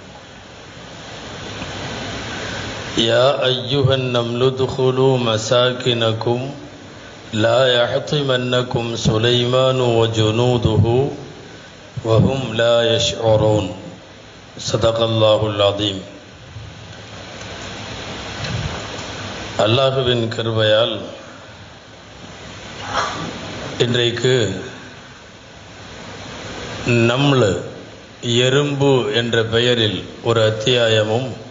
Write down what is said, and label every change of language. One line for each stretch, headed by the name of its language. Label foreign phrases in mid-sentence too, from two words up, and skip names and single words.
Arabic: يا أيها النمل ادخلوا مساكنكم لا يحطمنكم سليمان وجنوده وهم لا يشعرون صدق الله العظيم.
Tamil: அல்லாஹுவின் கிருபையால் இன்றைக்கு நம்ல் எறும்பு என்ற பெயரில் ஒரு அத்தியாயமும்